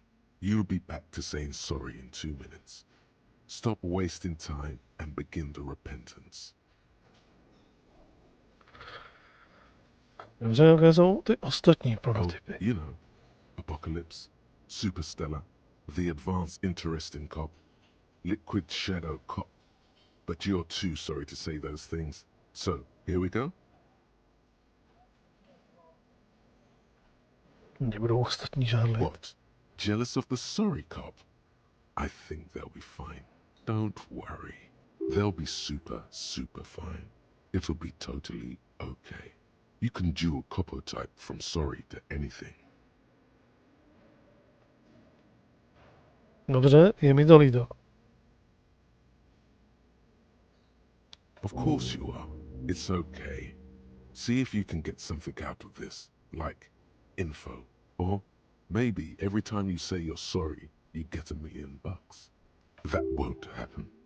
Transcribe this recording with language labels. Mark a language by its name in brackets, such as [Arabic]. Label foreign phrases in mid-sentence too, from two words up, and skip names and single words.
[English] You'll be back to saying sorry in 2 minutes. Stop wasting time and begin the repentance. [Czech] Dobře, jaké jsou ty ostatní [English] Oh, [Czech] plodotypy? [English] you know, Apocalypse, Superstellar, the advanced interesting cop, liquid shadow cop. But you're too sorry to say those things. So, here we go? [Czech] Nebudou ostatní žádlit. [English] What? Jealous of the sorry cop? I think they'll be fine. Don't worry. They'll be super, super fine. It'll be totally okay. You can dual copo type from sorry to anything. [Czech] Dobře, je mi to líto. [English] Of course you are. It's okay. See if you can get something out of this, like info. Or maybe every time you say you're sorry, you get $1 million. That won't happen.